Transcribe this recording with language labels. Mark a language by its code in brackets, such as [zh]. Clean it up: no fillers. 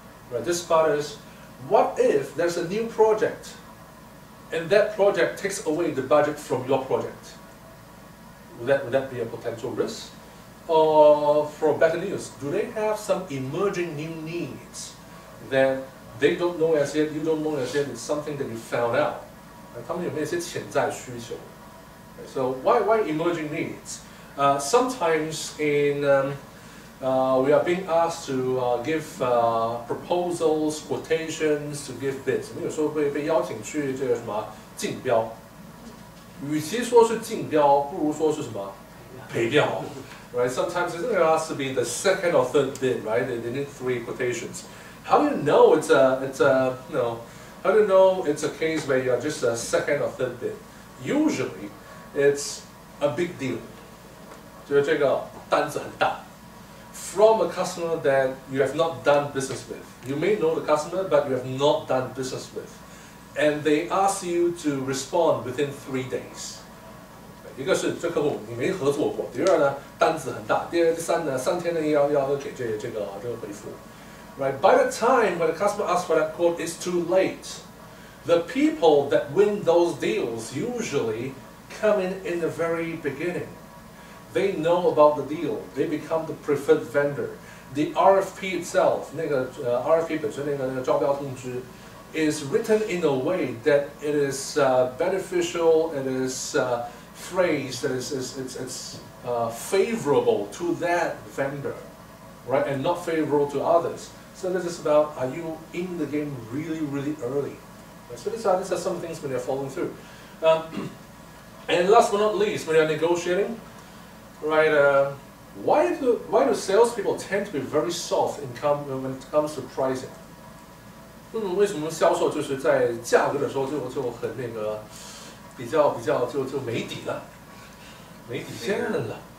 [en] Right, this part is, what if there's a new project and that project takes away the budget from your project? Would that be a potential risk? Or for better news, do they have some emerging new needs that they don't know as yet, you don't know as yet, it's something that you found out? [zh] 他们有没有一些潜在需求? [en] So why emerging needs? Sometimes we are being asked to give proposals, quotations, to give bids. [zh] 我们有时候会被邀请去这个什么竞标，与其说是竞标，不如说是什么陪标。 [en] Right? Sometimes it has to be the second or third bid, right? They need 3 quotations. How do you know it's a how do you know it's a case where you're just a second or third bid? Usually, it's a big deal. [zh] 就是这个单子很大 [en] from a customer that you have not done business with. You may know the customer, but you have not done business with, and they ask you to respond within 3 days. [zh] 一个是这客户你没合作过，第二呢单子很大，第三呢3天内要给这个回复。 [en] Right? By the time when the customer asks for that quote, it's too late. The people that win those deals usually come in the very beginning. They know about the deal. They become the preferred vendor. The RFP itself, [zh] 那个RFP 本身那个招标通知 [en] is written in a way that it is beneficial. It is phrase that it's favorable to that vendor, right, and not favorable to others. So this is about, are you in the game really, really early? Right? So these are some things when you're following through. And last but not least, when you're negotiating, right? Why do salespeople tend to be very soft when it comes to pricing? [zh] 为什么销售就是在价格的时候就很那个比较就没底了，没底线了？